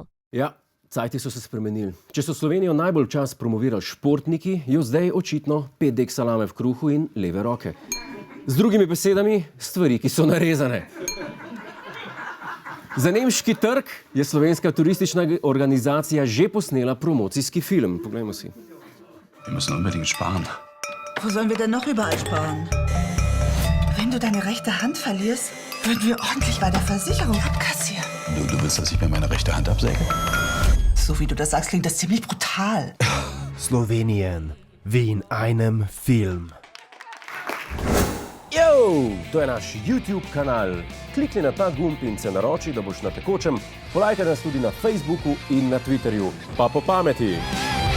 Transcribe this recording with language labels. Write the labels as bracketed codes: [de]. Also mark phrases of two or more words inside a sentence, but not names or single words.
[sl] Ja, cajti so se spremenili. Če so Slovenijo najbolj čas promovirali športniki, jo zdaj očitno 5 dek salame v kruhu in leve roke. Z drugimi besedami, stvari, ki so narezane. Za nemški trg je slovenska turistična organizacija že posnela promocijski film. Poglejmo si. [de] Wir müssen unbedingt sparen. Wo sollen wir denn noch überall sparen? Wenn du deine rechte Hand verlierst, würden wir ordentlich bei der Versicherung abkassieren. Du willst, dass ich mir meine rechte Hand absäge? So wie du das sagst, klingt das ziemlich brutal. Slowenien, wie in einem Film. [sl] Yo, to je naš YouTube kanal. Klikni na ta gumb in se naroči, da boš na tekočem. Polajkaj nas tudi na Facebooku in na Twitterju. Pa po pameti!